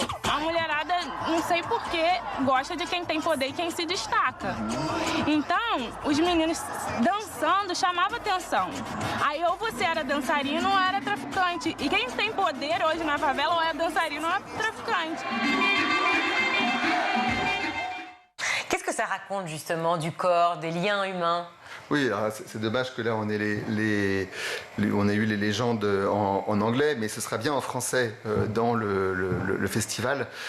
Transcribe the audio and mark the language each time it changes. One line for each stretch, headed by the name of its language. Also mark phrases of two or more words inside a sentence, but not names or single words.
Portuguese: A mulherada, não sei porquê, gosta de quem tem poder e quem se destaca. Então, os meninos dançando chamava atenção. Aí ou você era dançarino ou era traficante. E quem tem poder hoje na favela ou é dançarino ou é traficante.
French: Qu'est-ce que ça raconte justement du corps, des liens humains? Oui, alors c'est dommage que là on ait on a eu les légendes en anglais, mais ce sera bien en français dans le festival.